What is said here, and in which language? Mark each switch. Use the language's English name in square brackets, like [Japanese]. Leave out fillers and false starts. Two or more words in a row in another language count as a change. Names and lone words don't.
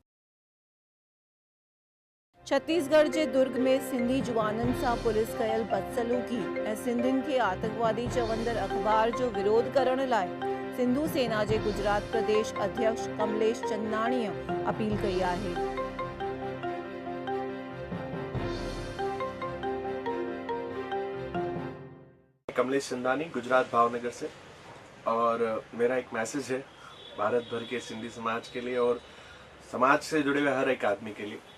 [Sindhi] छत्तीसगढ़ जे दुर्ग में सिंधी जुवाननि सां पुलिस कयल बदसलूकी ऐं सिंधियुनि खे आतंकवादी चवंदड़ अख़बार जो विरोध करण लाइ सिंधु सेना जे गुजरात प्रदेश अध्यक्ष कमलेश चंदाणीअ अपील कई आहे। [Hindi] कमलेश चंदानी, गुजरात भावनगर से। और मेरा एक मैसेज है भारत भर के सिंधी समाज के लिए और समाज से जुड़े हुए हर एक आदमी के लिए।